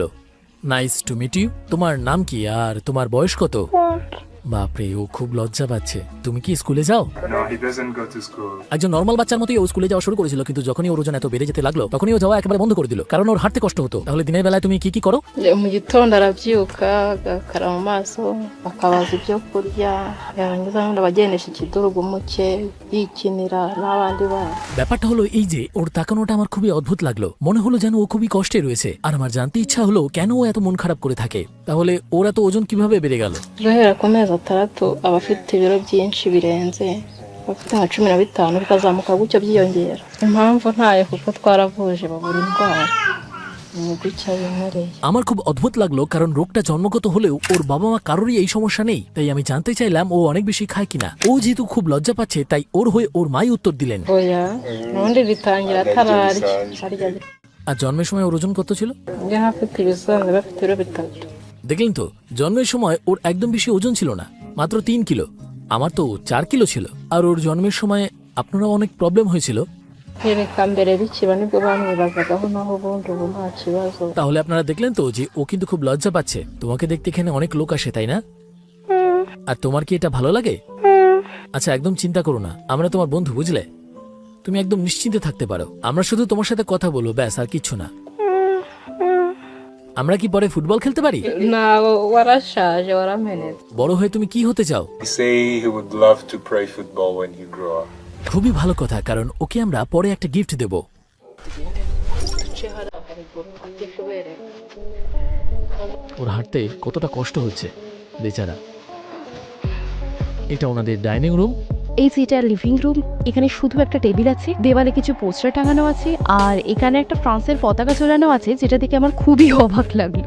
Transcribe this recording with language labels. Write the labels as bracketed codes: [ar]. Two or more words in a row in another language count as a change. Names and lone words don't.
[en] Nice to meet you. [bn] তোমার নাম কি আর তোমার বয়স কত? বাপরে, ও খুব লজ্জা পাচ্ছে। তুমি কি স্কুলে যাও? একজন নর্মাল বাচ্চার মতোই ও স্কুলে যাওয়া শুরু করেছিল, কিন্তু যখনই ওর ওজন এত বেড়ে যেতে লাগলো তখনই ও যাওয়া একেবারে বন্ধ করে দিল, কারণ ওর হাঁটতে কষ্ট হতো। তাহলে দিনের বেলায় তুমি কি কি করো? [rw] mu gitondo arabyuka agakaraba mu maso akabaza ibyo kurya, yarangiza n'ubundi abagendesha ikidurugu muke yikinira n'abandi bana। [bn] ব্যাপারটা হলো এই যে ওর তাকানোটা আমার খুবই অদ্ভুত লাগলো। mone হলো যেন ও খুবই কষ্টে রয়েছে, আর আমার জানতে ইচ্ছা হলো কেন ও এত মন খারাপ করে থাকে। তাহলে ওর এত ওজন কিভাবে বেড়ে গেল? [rw] guhera ku mezi 6 aba afite ibiro byinshi birenze, afite nka 15 bikazamuka gutyo byiyongera. Impamvu ntayo kuko twaravuje babura indwara, ni gutya bimereye। [bn] আমার খুব অদ্ভুত লাগলো, কারণ রোগটা জন্মগত হলেও ওর বাবা মা কারোরই এই সমস্যা নেই। তাই আমি জানতে চাইলাম ও অনেক বেশি খায় কিনা। ও যেহেতু খুব লজ্জা পাচ্ছে, তাই ওর হয়ে ওর মাই উত্তর দিলেন, [rw] oya nubundi bitangira atararya arya। [bn] আর জন্মের সময় ওর ওজন কত ছিল? [rw] njye afite ibisanzwe bafite ibiro 3। [bn] দেখলেন তো, জন্মের সময় ওর একদম বেশি ওজন ছিল না, মাত্র 3 কিলো। আমার তো 4 কিলো ছিল। আর ওর জন্মের সময় আপনারা অনেক প্রবলেম হয়েছিল। [rw] Yereka mbere bikiba nibwo bamwibazagaho, naho ubundi ubu nta kibazo। [bn] তাহলে আপনারা দেখলেন তো যে ও কিন্তু খুব লজ্জা পাচ্ছে। তোমাকে দেখতে এখানে অনেক লোক আসে, তাই না? আর তোমার কি এটা ভালো লাগে? আচ্ছা, একদম চিন্তা করো না, আমরা তোমার বন্ধু, বুঝলে? তুমি একদম নিশ্চিন্তে থাকতে পারো। আমরা শুধু তোমার সাথে কথা বলবো, ব্যাস, আর কিচ্ছু না। আমরা কি পরে ফুটবল খেলতে পারি? [rw] Ntabwo warashaje waramenetse। [bn] বড় হয়ে তুমি কি হতে চাও? [en] He say he would love to play football when he grew up. [bn] খুবই ভালো কথা, কারণ ওকে আমরা পরে একটা গিফট দেব। ওর হাঁটতে কতটা কষ্ট হচ্ছে বেচারা। এটা ওনাদের [en] dining room. [bn] এই যে এটা [en] living room, [bn] এখানে শুধু একটা টেবিল আছে, দেওয়ালে কিছু পোস্টার টাঙানো আছে, আর এখানে একটা ফ্রান্সের পতাকা ঝোলানো আছে, যেটা দেখে আমার খুবই অবাক লাগলো।